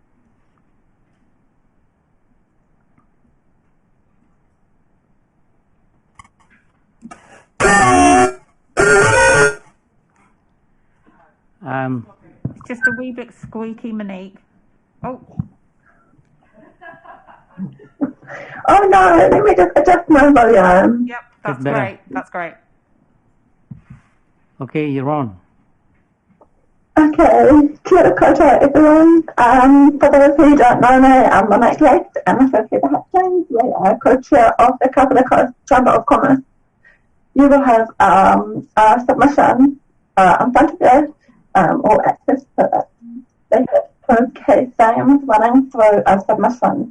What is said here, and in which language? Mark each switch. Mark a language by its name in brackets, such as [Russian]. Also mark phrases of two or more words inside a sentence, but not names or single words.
[English] Just a wee bit squeaky, Monique. Oh. Oh no, let me just adjust my volume. Yep, that's great. That's great. Okay, you're on. [Māori] Okay, kia ora koutou everyone. [English] For those who don't know me, I'm Monique Lex, and I'm Heather Hutchins. We are co-chair of the Kāpiti Coast Chamber of Commerce. You will have a submission in front of you, or access to it. They have 2 key themes running through a submission.